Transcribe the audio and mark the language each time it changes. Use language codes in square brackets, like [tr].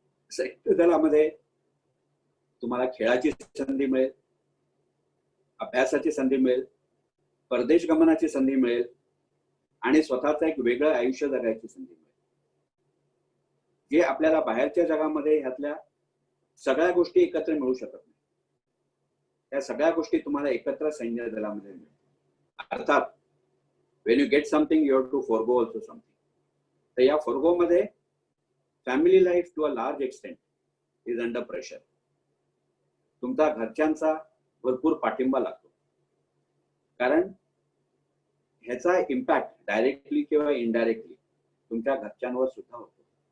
[mr] सैन्य दलामध्ये तुम्हाला खेळाची संधी मिळेल, अभ्यासाची संधी मिळेल, परदेश गमनाची संधी मिळेल आणि स्वतःचं एक वेगळं आयुष्य जगायची संधी मिळेल. जे आपल्याला बाहेरच्या जगामध्ये ह्यातल्या सगळ्या गोष्टी एकत्र मिळू शकत नाही, त्या सगळ्या गोष्टी तुम्हाला एकत्र सैन्य दलामध्ये मिळेल. [en] अर्थात when you get something you have to forgo also something. [mr] तर या [en] forgo मध्ये family life to a large extent is under pressure. [mr] तुमचा घरच्यांचा भरपूर पाठिंबा लागतो, कारण ह्याचा इम्पॅक्ट डायरेक्टली किंवा इनडायरेक्टली तुमच्या घरच्यांवर सुद्धा होतो.